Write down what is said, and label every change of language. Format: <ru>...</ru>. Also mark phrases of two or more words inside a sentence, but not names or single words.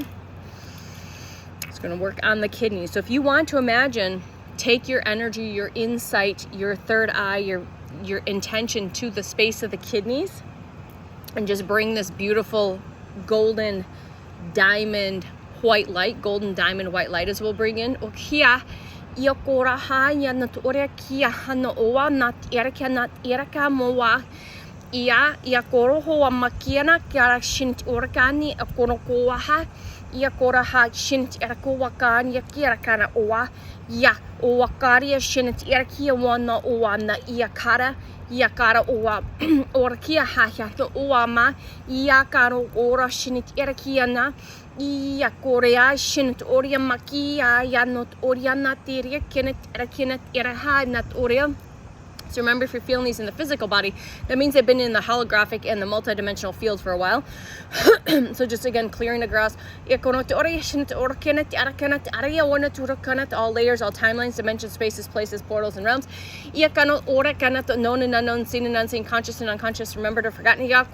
<en>It's going to work on the kidneys. So if you want to imagine, take your energy, your insight, your third eye, your intention to the space of the kidneys, and just bring this beautiful golden diamond white light. Golden diamond white light as we'll bring in. Okia iakora ha yanat orekia hano owa nat erika nat erika mowa ia iakoro hoa makiana kara shint orkani akoro koha iakora ha shint eriko wakan yakira kana owa ya owakaria shint erkia wana owa na iakara iakara owa orkia ha ya owa ma iakaro ora shint erkia na Ia korea shinut oria makia ya not oria natiria kinet erakinet eraha nat oria. So remember, if you're feeling these in the physical body, that means they've been in the holographic and the multidimensional field for a while. So just again, clearing the grass. All layers, all timelines, dimensions, spaces, places, portals, and realms. Known and unknown, seen and unseen, conscious and unconscious, remembered or forgotten.</en>